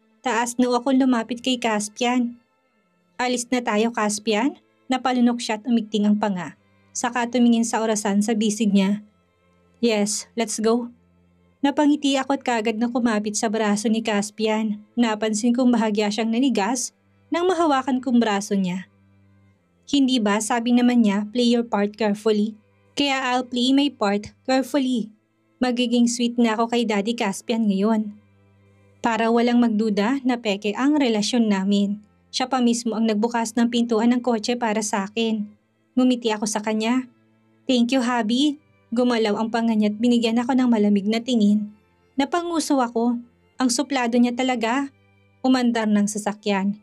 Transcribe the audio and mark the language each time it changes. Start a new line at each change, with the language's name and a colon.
Filipino: Taas noo ako lumapit kay Caspian. Alis na tayo Caspian? Napalunok siya at umigting ang panga. Saka tumingin sa orasan sa bisig niya.
English: Yes, let's go.
Filipino: Napangiti ako at kagad na kumapit sa braso ni Caspian. Napansin kong bahagya siyang nanigas nang mahawakan kong braso niya. Hindi ba sabi naman niya
English: play your part carefully?
Filipino: Kaya
English: I'll play my part carefully.
Filipino: Magiging sweet na ako kay Daddy Caspian ngayon. Para walang magduda na peke ang relasyon namin. Siya pa mismo ang nagbukas ng pintuan ng kotse para sa akin. Ngumiti ako sa kanya.
English: Thank you,
Filipino: Habi. Gumalaw ang panga niya at binigyan ako ng malamig na tingin. Napanguso ako. Ang suplado niya talaga. Umandar ng sasakyan.